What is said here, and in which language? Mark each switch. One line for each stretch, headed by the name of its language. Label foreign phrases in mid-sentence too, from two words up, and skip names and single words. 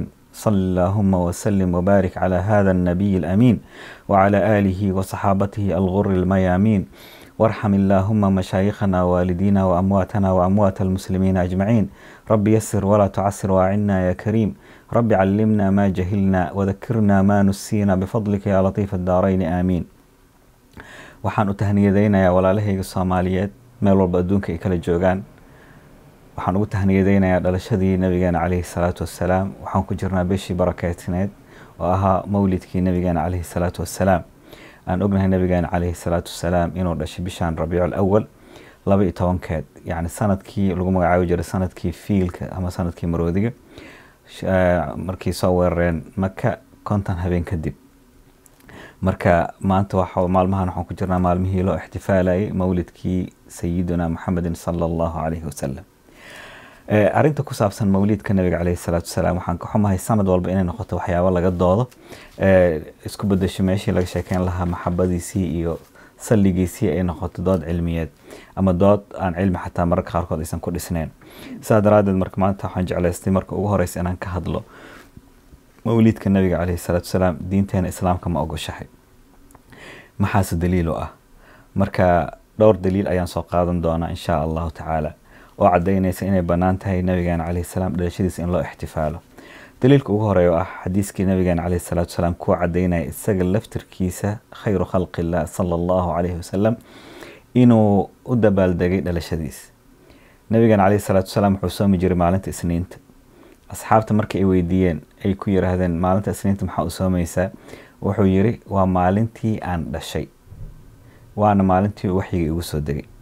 Arabic: صلى اللهم وسلم وبارك على هذا النبي الأمين وعلى آله وصحابته الغر الميامين، وارحم اللهم مشايخنا ووالدينا وأمواتنا وأموات المسلمين أجمعين. رب يسر ولا تعسر وأعنا يا كريم. رب علمنا ما جهلنا وذكرنا ما نسينا بفضلك يا لطيف الدارين آمين.
Somali: waxaan u tahniyadeynayaa walaalahayga Soomaaliyeed meel walba adduunka ay kala joogaan. waxaan ugu tahniyadeynayaa dhalashadii nabigeena
Arabic: عليه الصلاة والسلام.
Somali: waxaan ku jirnaa bishii barakeysneed oo ahaa mawlidkii nabigeena
Arabic: عليه الصلاة والسلام.
Somali: aan ognahay nabigeena
Arabic: عليه الصلاة والسلام
Somali: inuu dhashay bishan Rabiicul Awwal 12keed, yani sanadkii lagu magacaabi jiray sanadkii fiilka ama sanadkii maroodiga, markii soo weerareen Maka 50 habeen kadib. marka maanta maalmahan waxaan ku jirnaa maalmihii loo ixtifaalayay mawlidkii
Arabic: سيدنا محمد صلى الله عليه وسلم.
Somali: arinta ku saabsan mawlidka nabiga
Arabic: عليه الصلاة والسلام
Somali: waxaan ka xumahay sanad walba inay noqoto waxyaabo laga doodo, isku bedesho meeshii laga sheekeyn lahaa maxabadiisii iyo salligiisii ay noqoto dood cilmiyeed ama dood aan cilmi xataa mararka qaarkood aysan ku dhisnayn. sidaa daraadeed marka maanta waxaan jeclaystay marka ugu horeysa inaan ka hadlo mawlidka nabiga
Arabic: عليه الصلاة والسلام.
Somali: diinteena islaamka ma ogoshahay? maxaase daliil u ah? marka dhowr daliil ayaan soo qaadan doonaa
Arabic: إن شاء الله تعالى
Somali: oo cadaynaysa inay bannaan tahay nabigeena
Arabic: عليه السلام
Somali: dhalashadiisa in loo ixtifaalo. daliilka ugu horeeya oo ah xadiiskii nabigeena
Arabic: عليه الصلاة والسلام
Somali: kuwa cadaynaya isaga laftirkiisa
Arabic: خير خلق الله صلى الله عليه وسلم
Somali: inuu u dabaaldegay dhalashadiisa. nabigeena
Arabic: عليه الصلاة والسلام
Somali: wuxuu soomi jiray maalinta isniinta. asxaabta markii ay weydiiyeen ay ku yiraahdeen maalinta isniinta maxaa u soomaysaa, wuxuu yiri waa maalintii aan dhashay, waana maalintii waxyiga igu soo degay.